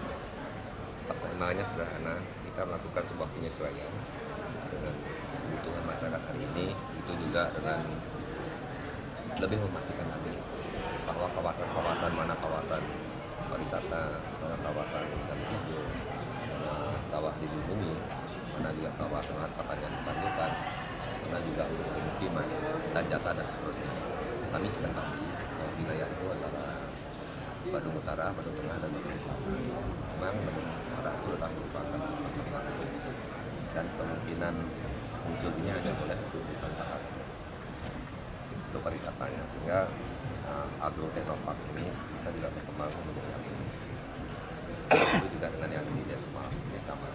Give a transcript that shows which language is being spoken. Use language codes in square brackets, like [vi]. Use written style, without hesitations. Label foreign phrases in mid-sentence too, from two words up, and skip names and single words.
[id] Perkembangannya sederhana, kita melakukan sebuah penyesuaian dengan kebutuhan masyarakat hari ini, itu juga dengan lebih memastikan lagi bahwa kawasan-kawasan mana kawasan pariwisata, mana kawasan hutan hijau, mana sawah dilindungi, mana juga kawasan lahan pertanian berkelanjutan, mana juga untuk pemukiman dan jasa dan seterusnya. Kami sudah bagi wilayah itu antara Badung Utara, Badung Tengah, dan Badung Selatan. Memang Badung Utara itu adalah merupakan konservasi dan kemungkinan muncul ini hanya oleh urusan salah untuk pariwisatanya, sehingga agroteknopark ini bisa juga berkembang menjadi agroindustri. Itu juga dengan yang di Desa ini sama.